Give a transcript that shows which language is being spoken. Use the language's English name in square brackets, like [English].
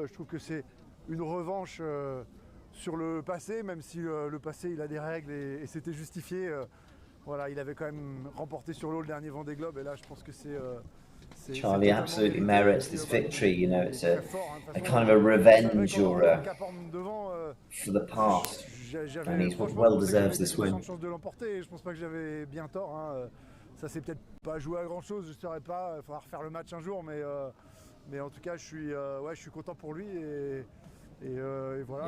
[French] Je trouve que c'est une revanche sur le passé, même si le passé il a des règles et c'était justifié. Voilà, il avait quand même remporté sur l'eau le dernier Vendée Globe et là je pense que c'est [English] Charlie absolutely merits this victory. You know, it's a kind of a revenge or for the past, and he well deserves this win. [French] Je pense pas que j'avais bien tort. Hein. Ça s'est peut-être pas joué à grand chose, je ne saurais pas. Il faudra refaire le match un jour, mais en tout cas, je suis content pour lui et voilà.